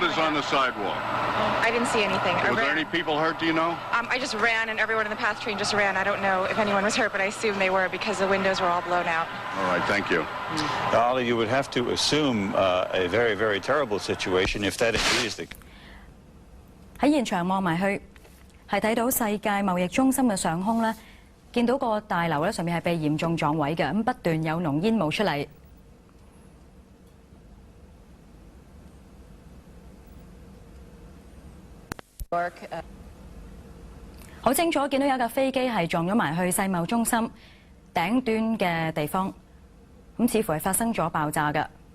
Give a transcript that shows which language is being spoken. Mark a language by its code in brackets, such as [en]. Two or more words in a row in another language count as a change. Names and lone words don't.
[en] What is on the sidewalk? I didn't see anything. Were there any people hurt, do you know? I just ran, and everyone in the path train just ran. I don't know if anyone was hurt, but I assume they were because the windows were all blown out. All right, thank you. Ollie, you would have to assume a very, very terrible situation if that indeed is the case. [yue] 喺現場望埋去，係睇到世界貿易中心嘅上空咧，見到個大樓咧上面係被嚴重撞毀嘅，咁不斷有濃煙冒出嚟。好清楚見到有架飛機係撞咗埋去世貿中心頂端嘅地方，咁似乎係發生咗爆炸嘅。